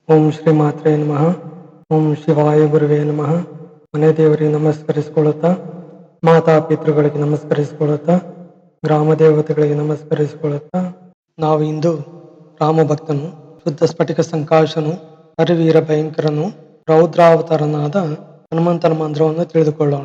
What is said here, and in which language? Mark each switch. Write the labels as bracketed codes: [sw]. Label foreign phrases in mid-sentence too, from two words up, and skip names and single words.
[sa] ಓಂ ಶ್ರೀ ಮಾತ್ರೇ ನಮಃ. ಓಂ ಶಿವಾಯ ಗುರುವೇ ನಮಃ. [kn] ಮನೆ ದೇವರಿಗೆ ನಮಸ್ಕರಿಸಿಕೊಳ್ಳುತ್ತಾ, ಮಾತಾ ಪಿತೃಗಳಿಗೆ ನಮಸ್ಕರಿಸಿಕೊಳ್ಳುತ್ತಾ, ಗ್ರಾಮ ದೇವತೆಗಳಿಗೆ ನಮಸ್ಕರಿಸಿಕೊಳ್ಳುತ್ತಾ, ನಾವು ಇಂದು ರಾಮಭಕ್ತನು, ಶುದ್ಧ ಸ್ಫಟಿಕ ಸಂಕಾಶನು, ಹರಿವೀರ ಭಯಂಕರನು, ರೌದ್ರಾವತಾರನಾದ ಹನುಮಂತನ ಮಂತ್ರವನ್ನು ತಿಳಿದುಕೊಳ್ಳೋಣ.